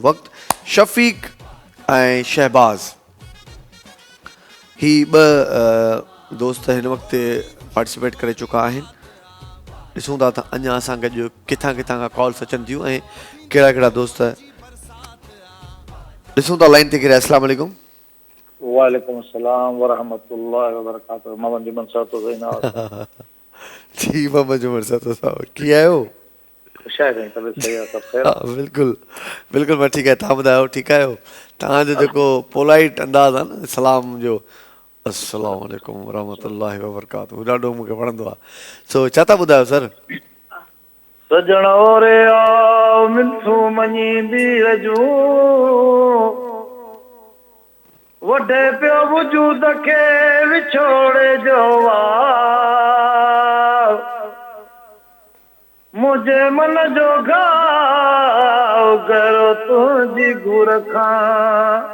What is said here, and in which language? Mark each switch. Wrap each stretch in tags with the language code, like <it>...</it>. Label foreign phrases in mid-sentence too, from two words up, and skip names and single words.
<sd>वक़्तु शफ़ीक ऐं शहबाज़ ही ॿ दोस्त हिन वक़्तु पार्टिसिपेट करे चुका आहिनि। ॾिसूं था त अञा असां गॾु किथां किथां खां कॉल्स अचनि थियूं ऐं कहिड़ा कहिड़ा दोस्त ॾिसूं था लाइन ते केरु।</sd> <ar>السلام عليكم. وعليكم السلام ورحمة الله وبركاته.</ar> <sd>मोहम्मद जुमन साहब तो ज़ैनाब जी मोहम्मद जुमन साहब कीअं आहियो? ख़ुशि आहे साईं, तबियत सही आहे, सभु ख़ैर हा बिल्कुलु बिल्कुलु मां ठीकु आहियां। तव्हां ॿुधायो ठीकु आहियो? तव्हांजो जेको पोलाइट अंदाज़ आहे न सलाम जो,</sd> <ar>السلام عليكم ورحمة الله وبركاته,</ar> <sd>ॾाढो मूंखे वणंदो आहे। सो छा था ॿुधायो सर? सजण ओरे आओ मिंथू मञी बीर जूं वॾे पियो वजूद खे विछोड़े जो वार मुंहिंजे मन जो घाव करो तुंहिंजी घुर खां</sd>